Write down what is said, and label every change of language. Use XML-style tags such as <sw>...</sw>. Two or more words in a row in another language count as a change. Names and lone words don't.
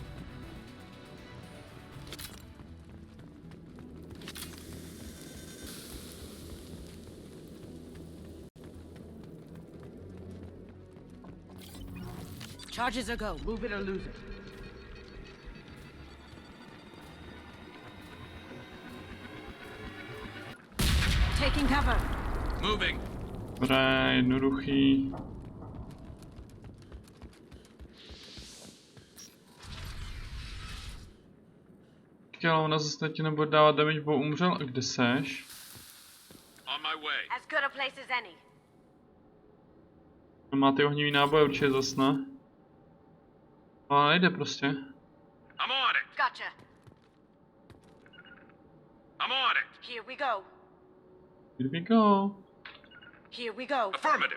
<en>Charges are go. Move it or lose it. Taking cover. Moving.</en> <cs>Dobré, jednoduchý. Ale ona zase ti nebude dávat damage, bo umřel. A kde seš?</cs> <en>On my way. As good a place as any.</en> <cs>Má ty ohnivý náboje určitě zas, ne? Ale nejde prostě.</cs> <en>I'm on it. Gotcha. I'm on it. Here we go. Here we go. Here we go. Affirmative.</en>